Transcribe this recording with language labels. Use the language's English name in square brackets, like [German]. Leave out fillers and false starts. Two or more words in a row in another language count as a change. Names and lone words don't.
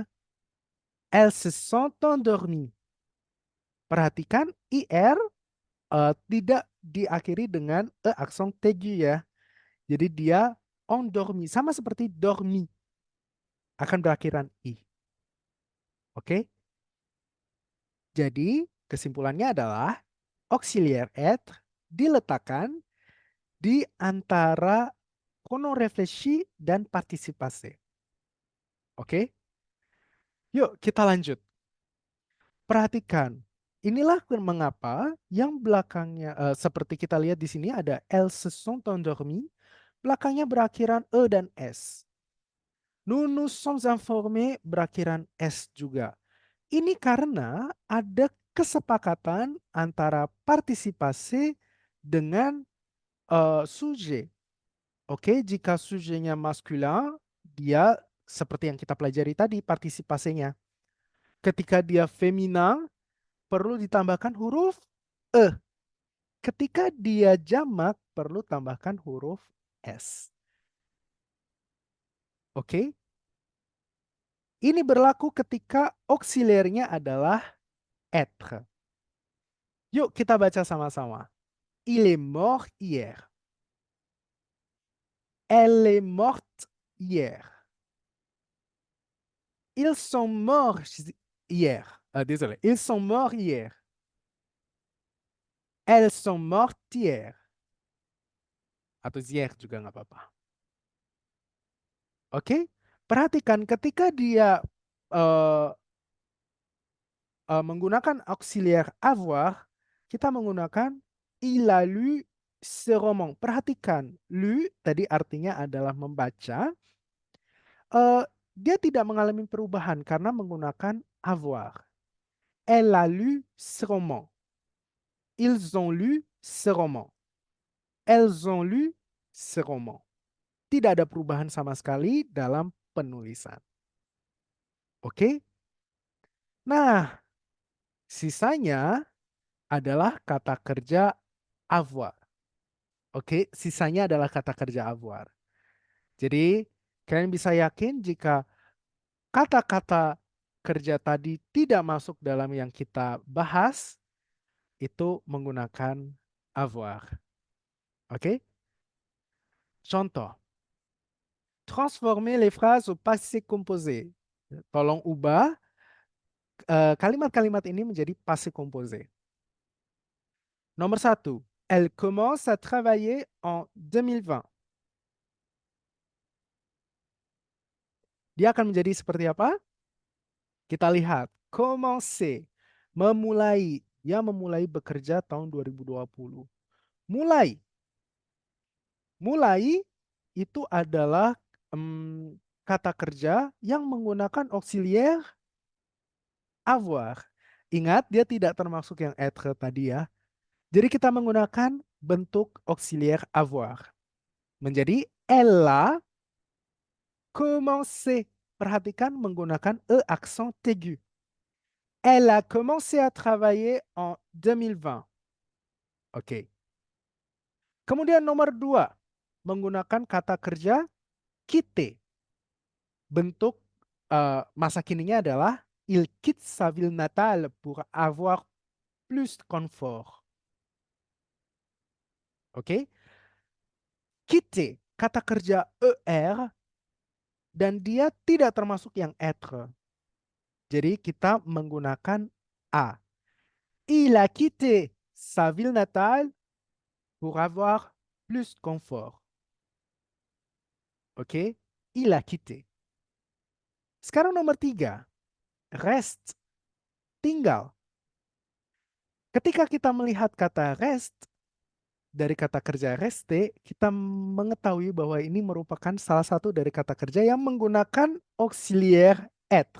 [French] Elles se sont endormies. [Indonesian] Perhatikan IR tidak diakhiri dengan e aksen aigu ya. Jadi dia endormi. Sama seperti dormi. Akan berakhiran I. Oke? Jadi kesimpulannya adalah [French] auxiliaire être [Indonesian] diletakkan di antara [French] pronom réfléchi [Indonesian] dan partisipasi. Oke? Yuk kita lanjut. Perhatikan. Inilah mengapa yang belakangnya seperti kita lihat di sini ada [French] elles se sont endormies, [Indonesian] belakangnya berakhiran e dan s. [French] Nous nous sommes informés [Indonesian] berakhiran s juga. Ini karena ada kesepakatan antara partisipasi dengan sujet. Oke, jika subjetnya maskulin, dia seperti yang kita pelajari tadi partisipasinya. Ketika dia feminin, perlu ditambahkan huruf e. Ketika dia jamak, perlu tambahkan huruf s. Oke? Ini berlaku ketika auxiliarnya adalah être. Yuk kita baca sama-sama. [French] Il est mort hier. Elle est morte hier. Ils sont morts hier. Désolé. Ils sont morts hier. Elles sont mortes hier. [Indonesian] Atau hier juga nggak apa-apa. Oke? Perhatikan ketika dia menggunakan [French] auxiliaire avoir, [Indonesian] kita menggunakan [French] il a lu ce roman. [Indonesian] Perhatikan, lu tadi artinya adalah membaca. Dia tidak mengalami perubahan karena menggunakan avoir. [French] Elle a lu ce roman. Ils ont lu ce roman. Elles ont lu ce roman. [Indonesian] Tidak ada perubahan sama sekali dalam penulisan. Oke? Nah, sisanya adalah kata kerja avoir. Oke, sisanya adalah kata kerja avoir. Jadi, kalian bisa yakin jika kata-kata kerja tadi tidak masuk dalam yang kita bahas, itu menggunakan avoir. Oke? Contoh. [French] Transformer les phrases au passé composé. [Indonesian] Tolong ubah kalimat-kalimat ini menjadi [French] passé composé. [Indonesian] Nomor 1. [French] Elle commence à travailler en 2020. [Indonesian] Dia akan menjadi seperti apa? Kita lihat. Commencer. Memulai. Dia memulai bekerja tahun 2020. Mulai. Mulai itu adalah kata kerja yang menggunakan [French] auxiliaire avoir. [Indonesian] Ingat, dia tidak termasuk yang être tadi ya. Jadi kita menggunakan bentuk [French] auxiliaire avoir. Menjadi elle a commencé. [Indonesian] Perhatikan menggunakan [French] e accent aigu. Elle a commencé à travailler en 2020. [Indonesian] Oke. Kemudian nomor 2, menggunakan kata kerja quitter. Bentuk masa kininya adalah [French] il quitte sa ville natale pour avoir plus de confort. [Indonesian] Oke? Quitter, kata kerja er dan dia tidak termasuk yang être. Jadi kita menggunakan a. [French] Il a quitté sa ville natale pour avoir plus de confort. Oke? Il a quitté. [Indonesian] Sekarang nomor 3, rest, tinggal. Ketika kita melihat kata rest, dari kata kerja reste, kita mengetahui bahwa ini merupakan salah satu dari kata kerja yang menggunakan [French] auxiliaire être.